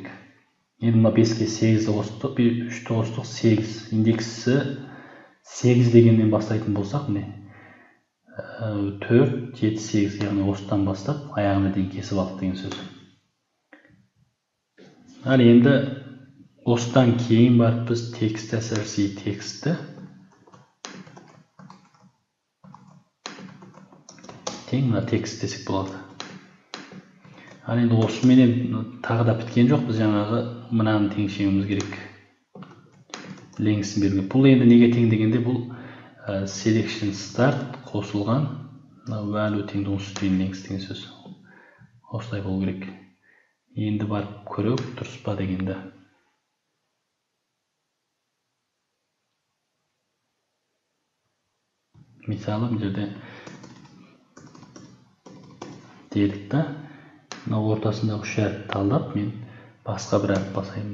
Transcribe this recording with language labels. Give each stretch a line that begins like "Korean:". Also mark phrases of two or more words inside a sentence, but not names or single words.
Kazakh: Енді мына 5-ке 8-ді қостық, 3-ті қостық 8. Индексі 8 дегеннен бастайтын болсақ, міне 4, 7, 8, яғни осыдан бастап аяғына дейін кесіп алдық деген сөз. Ал енді осыдан кейін барып біз
English: text src
Kazakh: текстті тең мына текст десек болады. Ал енді осыменен тағы да біткен жоқ, біз жаңағы мынаны теңшеуіміз керек. Length'ін беруге. Бұл енді неге тең дегенде, бұл
English: selection start
Kazakh: қосылған value тең
English: downstream length
Kazakh: деген сөз. Осылай болу керек. Енді барып көріп дұрыс па дегенде. Мысалы, бұл жерде дедік та, мына ортасындағы 3 әріп талдап, мен басқа бір әріп басайын.